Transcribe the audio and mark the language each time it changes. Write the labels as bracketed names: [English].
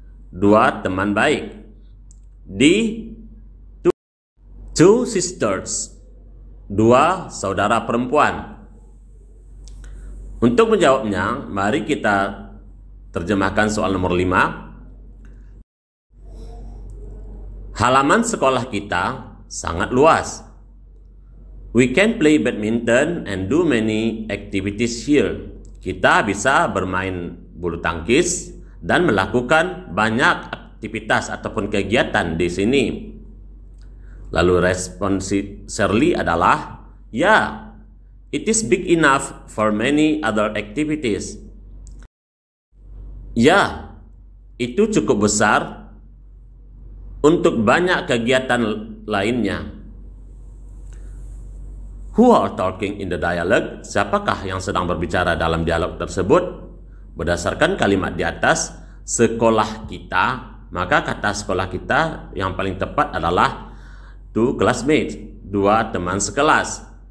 [Indonesian] 2 teman baik. [English] D. 2 sisters. [Indonesian] 2 saudara perempuan. Untuk menjawabnya, mari kita terjemahkan soal nomor 5. Halaman sekolah kita sangat luas. [English] We can play badminton and do many activities here. [Indonesian] Kita bisa bermain bulu tangkis dan melakukan banyak aktivitas ataupun kegiatan di sini. Lalu respon si Shirley adalah, "Ya, [English] it is big enough for many other activities." [Indonesian] Ya, itu cukup besar untuk banyak kegiatan lainnya. [English] Who are talking in the dialogue? [Indonesian] Siapakah yang sedang berbicara dalam dialog tersebut? Berdasarkan kalimat di atas, sekolah kita, maka kata sekolah kita yang paling tepat adalah [English] two classmates, [Indonesian] dua teman sekelas.